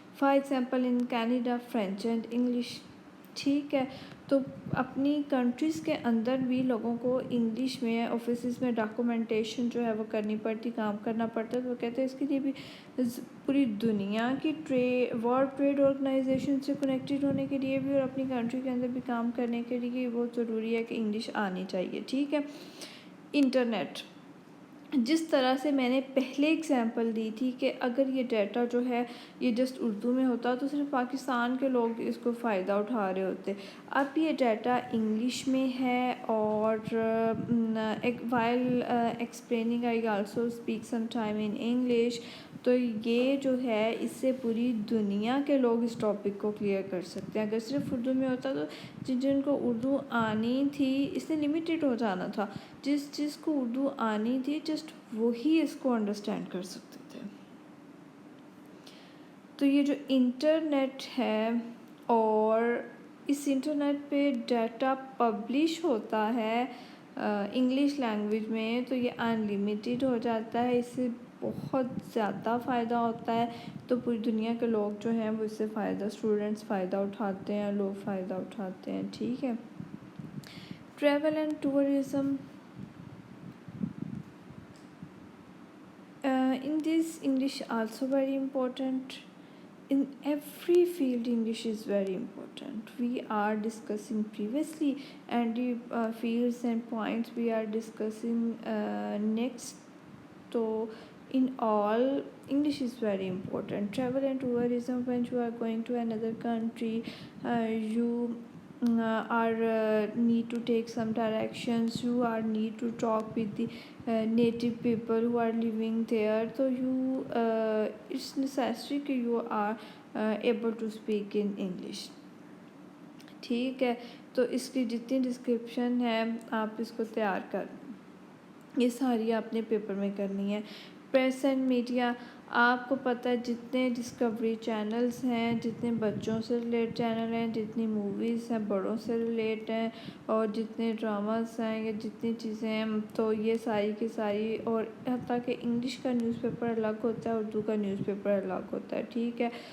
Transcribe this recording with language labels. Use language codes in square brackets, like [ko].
[en] For example in Canada French and English. [ur] ٹھیک ہے, تو اپنی کنٹریز کے اندر بھی لوگوں کو انگلش میں آفیسز میں ڈاکومنٹیشن جو ہے وہ کرنی پڑتی, کام کرنا پڑتا ہے. تو وہ کہتے ہیں اس کے لیے بھی پوری دنیا کی ورلڈ ٹریڈ آرگنائزیشن سے کنیکٹڈ ہونے کے لیے بھی اور اپنی کنٹری کے اندر بھی کام کرنے کے لیے بہت ضروری ہے کہ انگلش آنی چاہیے. ٹھیک ہے. انٹرنیٹ, جس طرح سے میں نے پہلے اگزامپل دی تھی کہ اگر یہ ڈیٹا جو ہے یہ جسٹ اردو میں ہوتا تو صرف پاکستان کے لوگ اس کو فائدہ اٹھا رہے ہوتے. اب یہ ڈیٹا انگلش میں ہے اور [en] while explaining I also speak some time in English. [ur] تو یہ جو ہے اس سے پوری دنیا کے لوگ اس ٹاپک کو کلیئر کر سکتے ہیں. اگر صرف اردو میں ہوتا تو جن کو اردو آنی تھی اس سے لمیٹڈ ہو جانا تھا. جس کو اردو آنی تھی جسٹ وہی اس کو انڈرسٹینڈ کر سکتے تھے. تو یہ جو انٹرنیٹ ہے اور اس انٹرنیٹ پہ ڈیٹا پبلش ہوتا ہے انگلش لینگویج میں تو یہ انلیمیٹڈ ہو جاتا ہے. اس سے بہت زیادہ فائدہ ہوتا ہے. تو پوری دنیا کے لوگ جو ہیں وہ اس سے فائدہ, اسٹوڈنٹس فائدہ اٹھاتے ہیں, لوگ فائدہ اٹھاتے ہیں. ٹھیک ہے. [en] Travel and tourism, in this English also very important. In every field English is very important. We are discussing previously and the fields and points we are discussing next. So in all English is very important. Travel and tourism, when you are going to another country you are need to take some directions, you are need to talk with the native people who are living there. So you it's necessary that you are able to speak in English. [ur] ٹھیک ہے. تو اس کی جتنی description ہے آپ اس کو تیار کر, یہ ساری آپ نے پیپر میں کرنی ہے. پریس اینڈ میڈیا, آپ کو پتہ ہے جتنے ڈسکوری چینلز ہیں, جتنے بچوں سے ریلیٹ چینل ہیں, جتنی موویز ہیں بڑوں سے ریلیٹ ہیں, اور جتنے ڈراماز ہیں یا جتنی چیزیں ہیں, تو یہ ساری کی ساری, اور حتیٰ کہ انگلش کا نیوز پیپر الگ ہوتا ہے, اردو کا نیوز پیپر الگ ہوتا ہے. ٹھیک ہے.